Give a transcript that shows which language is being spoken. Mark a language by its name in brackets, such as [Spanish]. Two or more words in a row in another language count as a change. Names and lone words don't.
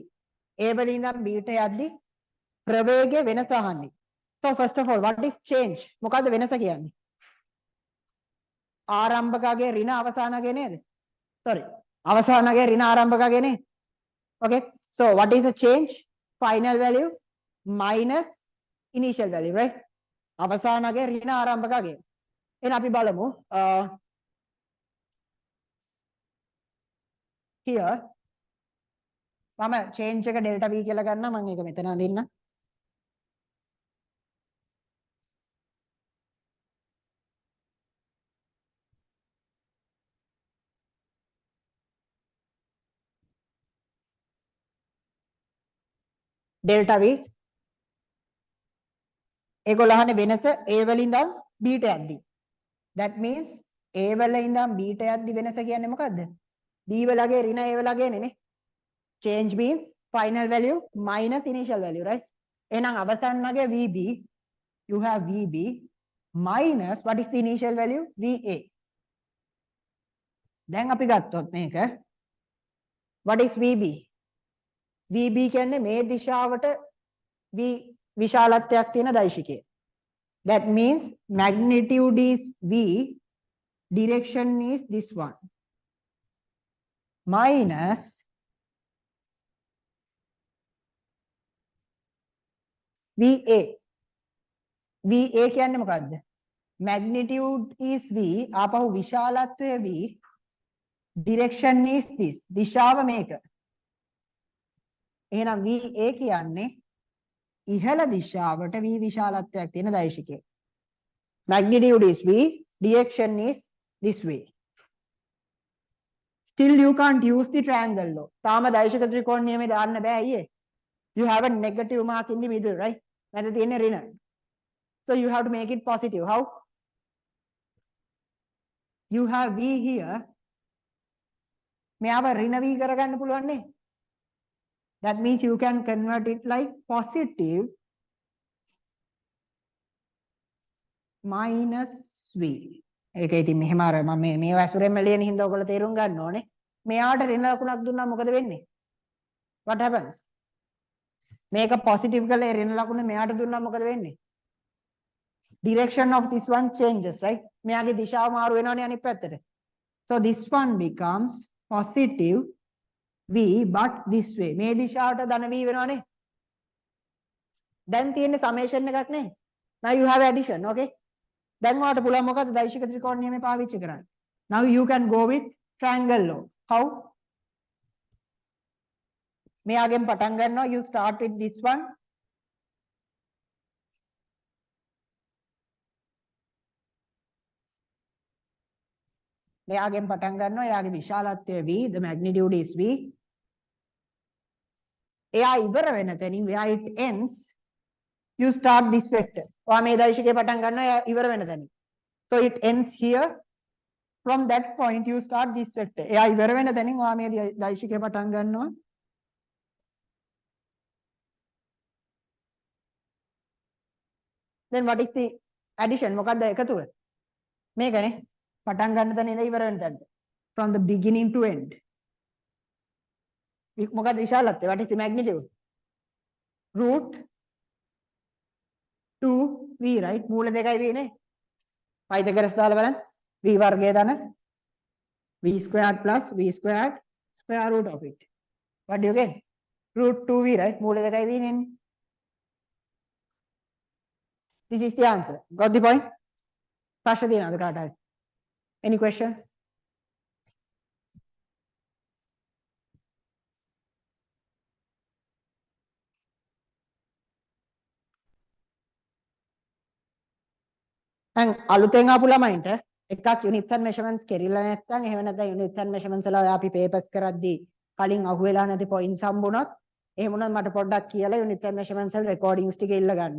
[Sinhala] A වලින් ඉඳන් B ට යද්දි ප්‍රවේගය වෙනස අහන්නේ. [English] So first of all, what is change? [Sinhala] මොකද්ද වෙනස කියන්නේ? ආරම්භකගේ ඍණ අවසානගේ නේද? Sorry. අවසානගේ ඍණ ආරම්භකගේ නේ. [English] Okay. So what is the change? Final value minus initial value, right? [Sinhala] අවසානගේ ඍණ ආරම්භකගේ. එහෙනම් අපි බලමු. Here මම change එක [English] delta v [Sinhala] කියලා ගන්නවා. මම ඒක මෙතන අඳින්න. [English] delta v [Sinhala] ඒගොල්ලෝ අහන්නේ වෙනස a වලින් ඉඳන් b ට යද්දි. [English] That means [Sinhala] a වල ඉඳන් b ට යද්දි වෙනස කියන්නේ මොකද්ද? b වලගේ ඍණ a වලගේ නේ. [English] Change means final value minus initial value, right? [Sinhala] එහෙනම් අවසානගේ [English] vb, you have vb minus what is the initial value? va. [Sinhala] දැන් අපි ගත්තොත් මේක [English] what is vb? [Sinhala] vb කියන්නේ මේ දිශාවට v විශාලත්වයක් තියෙන දෛශිකය. [English] That means magnitude is v, Direction is this one. Minus VA. [Sinhala] VA කියන්නේ මොකද්ද? [English] Magnitude is V. [Sinhala] ආපහු විශාලත්වය V. [English] Direction is this. [Sinhala] දිශාව මේක. එහෙනම් VA කියන්නේ ඉහළ දිශාවට V විශාලත්වයක් තියෙන දෛශිකය. [English] Magnitude is V. Direction is this way. Still you can't use the triangle law. [Sinhala] තාම දෛශික ත්‍රිකෝණ නියමේ දාන්න බෑ අයියේ. [English] You have a negative mark in the middle, right? [Sinhala] මැද තියෙන ඍණ. [English] So you have to make it positive. How? You have V here. [Sinhala] මෙයාව ඍණ V කරගන්න පුළුවන් නේ. [English] That means you can convert it like positive minus V. [Sinhala] ඒක ඉතින් මෙහෙම අර මම මේ වසුරෙන්ම ලියන හින්දා ඔයගොල්ලෝ තේරුම් ගන්න ඕනේ. මෙයාට ඍණ ලකුණක් දුන්නා මොකද වෙන්නේ? [English] What happens? [Sinhala] මේක positive කළේ ඍණ ලකුණ මෙයාට දුන්නා මොකද වෙන්නේ? [English] Direction of this one changes, right? [Sinhala] මෙයාගේ දිශාව මාරු වෙනවනේ අනිත් පැත්තට. [English] So this one becomes positive V but this way. [Sinhala] මේ දිශාවට ධන V වෙනවනේ. දැන් තියෙන්නේ summation එකක් නේ. [English] Now you have addition, okay? [Sinhala] දැන් ඔයාලට පුළුවන් මොකද්ද දෛශික ත්‍රිකෝණ නියමය පාවිච්චි කරන්න. [English] Now you can go with triangle law. How? [Sinhala] මෙයාගෙන් පටන් ගන්නවා. [English] You start with this one. [Sinhala] මෙයාගෙන් පටන් ගන්නවා. එයාගේ විශාලත්වය V. [English] The magnitude is V. [Sinhala] එයා ඉවර වෙන තැනින් [English] where it ends you start this vector. [Sinhala] ඔයා මේ දෛශිකේ පටන් ගන්නවා එයා ඉවර වෙන තැනින්. [English] So it ends here. From that point you start this vector. [Sinhala] එයා ඉවර වෙන තැනින් ඔයා මේ දෛශිකේ පටන් ගන්නවා. [English] Then what is the addition? [Sinhala] මොකක්ද එකතුව? මේකනේ. පටන් ගන්න තැන ඉඳලා ඉවර වෙන තැනට. [English] From the beginning to end. [Sinhala] මොකක්ද විශාලත්වය? [English] What is the magnitude? Root 2V, right? [Sinhala] මූල දෙකයි V නේ. පයිතගරස් දාලා බලන්න. V වර්ගය ධන V [English] squared plus V squared square root of it. What do you get? Root 2V, right? [Sinhala] මූල දෙකයි V නේ. [English] This is the answer. Got the point? [Sinhala] ප්‍රශ්න තියෙනවද කාට හරි? [English] Any questions? [Sinhala] දැන් අලුතෙන් ආපු ළමයින්ට එකක් [English] units and measurements [Sinhala] කෙරිලා නැත්නම් එහෙම නැත්නම් [English] units and measurements [Sinhala] වල අපි papers කරද්දී කලින් අහුවෙලා නැති points හම්බුනොත් එහෙම වුණොත් මට පොඩ්ඩක් කියලා [English] units and measurements [Sinhala] වල recordings ටික ඉල්ල ගන්න.